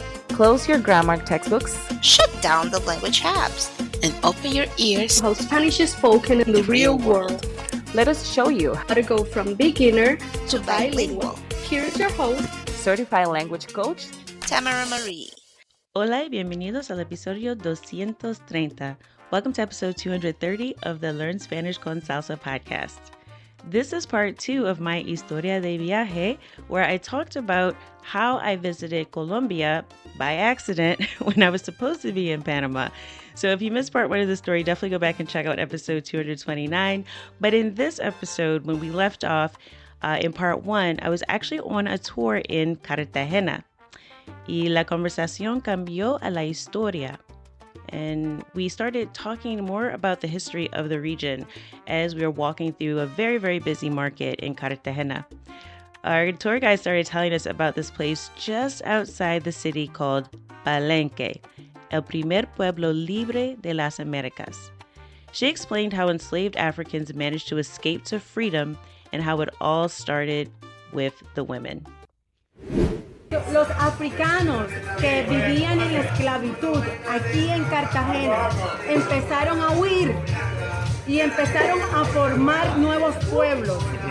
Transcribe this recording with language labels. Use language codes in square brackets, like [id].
[en] Close your grammar textbooks, shut down the language apps, and open your ears to how Spanish is spoken in the real world. Let us show you how to go from beginner to bilingual. Here's your host, certified language coach, Tamara Marie. [es] Hola y bienvenidos al episodio 230. [en] Welcome to episode 230 of the Learn Spanish con Salsa podcast. This is part 2 of my Historia de viaje, where I talked about how I visited Colombia by accident when I was supposed to be in Panama. So if you missed part 1 of the story, definitely go back and check out episode 229. But in this episode, when we left off in part 1, I was actually on a tour in Cartagena. [es] Y la conversación cambió a la historia. [en] And we started talking more about the history of the region as we were walking through a very, very busy market in Cartagena. Our tour guide started telling us about this place just outside the city called Palenque, [es] el primer pueblo libre de las Americas. [en] She explained how enslaved Africans managed to escape to freedom and how it all started with the women. [es] Los africanos que vivían en esclavitud aquí en Cartagena empezaron a huir y empezaron a formar nuevos pueblos.